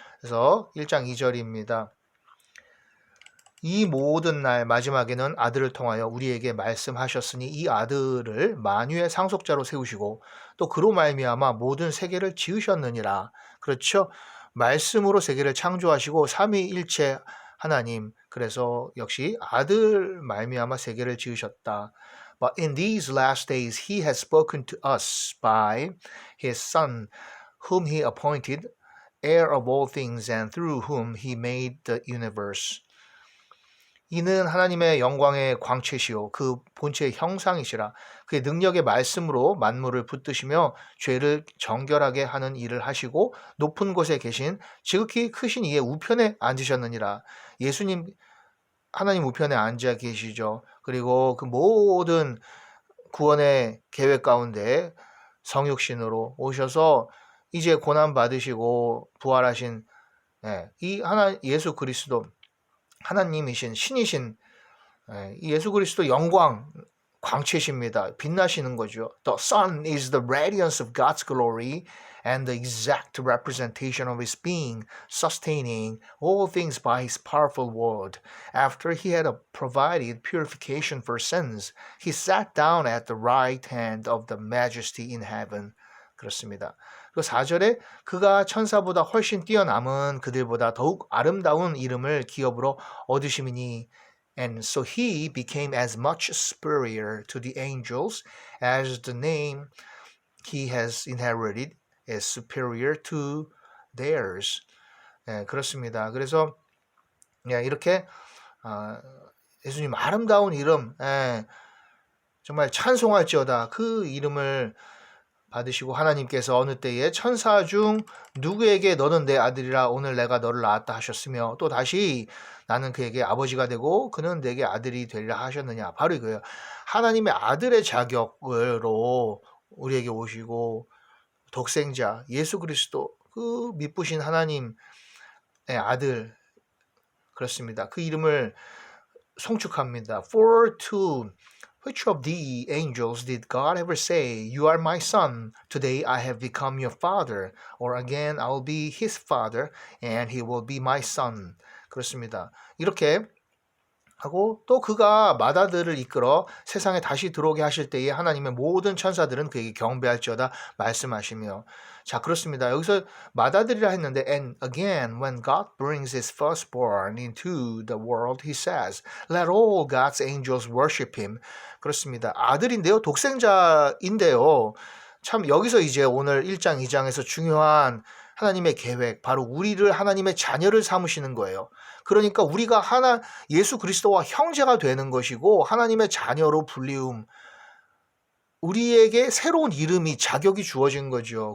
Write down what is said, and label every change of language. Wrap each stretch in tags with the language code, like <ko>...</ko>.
<ko>그래서 1장 2절입니다. 이 모든 날 마지막에는 아들을 통하여 우리에게 말씀하셨으니 이 아들을 만유의 상속자로 세우시고 또 그로 말미암아 모든 세계를 지으셨느니라. 그렇죠? 말씀으로 세계를 창조하시고 삼위일체 하나님 그래서 역시 아들 말미암아 세계를 지으셨다.</ko> <en>But in these last days he has spoken to us by his Son whom he appointed heir of all things and through whom he made the universe.</en> <ko>이는 하나님의 영광의 광채시요 그 본체의 형상이시라 그의 능력의 말씀으로 만물을 붙드시며 죄를 정결하게 하는 일을 하시고 높은 곳에 계신 지극히 크신 이의 우편에 앉으셨느니라. 예수님 하나님 우편에 앉아 계시죠. 그리고 그 모든 구원의 계획 가운데 성육신으로 오셔서 이제 고난 받으시고 부활하신 이 하나 예수 그리스도 하나님이신 신이신 예수 그리스도 영광 광채십니다. 빛나시는 거죠.</ko> <en>The sun is the radiance of God's glory and the exact representation of his being, sustaining all things by his powerful word. After he had provided purification for sins, he sat down at the right hand of the majesty in heaven.</en> <ko>그렇습니다. 그 4절에 그가 천사보다 훨씬 뛰어남은 그들보다 더욱 아름다운 이름을 기업으로 얻으심이니</ko> <en>and so he became as much superior to the angels as the name he has inherited is superior to theirs.</en> <ko>그렇습니다. 그래서 예, 이렇게 예수님 아름다운 이름, 정말 찬송할지어다 그 이름을 받으시고 하나님께서 어느 때에 천사 중 누구에게 너는 내 아들이라 오늘 내가 너를 낳았다 하셨으며 또 다시 나는 그에게 아버지가 되고 그는 내게 아들이 되리라 하셨느냐. 바로 이거예요. 하나님의 아들의 자격으로 우리에게 오시고 독생자 예수 그리스도 그 미쁘신 하나님의 아들 그렇습니다. 그 이름을 송축합니다.</ko> <en>For to which of the angels did God ever say, You are my son, today I have become your father, or again I will be his father, and he will be my son.</en> <ko>그렇습니다. 이렇게 하고 또 그가 마다들을 이끌어 세상에 다시 들어오게 하실 때에 하나님의 모든 천사들은 그에게 경배할지어다 말씀하시며 자 그렇습니다. 여기서 마다들이라 했는데</ko> <en>and again when God brings his firstborn into the world he says let all God's angels worship him</en> <ko>그렇습니다. 아들인데요. 독생자인데요. 참 여기서 이제 오늘 1장 2장에서 중요한 하나님의 계획 바로 우리를 하나님의 자녀를 삼으시는 거예요. 그러니까 우리가 예수 그리스도와 형제가 되는 것이고 하나님의 자녀로 불리움 우리에게 새로운 이름이 자격이 주어진 거죠.</ko>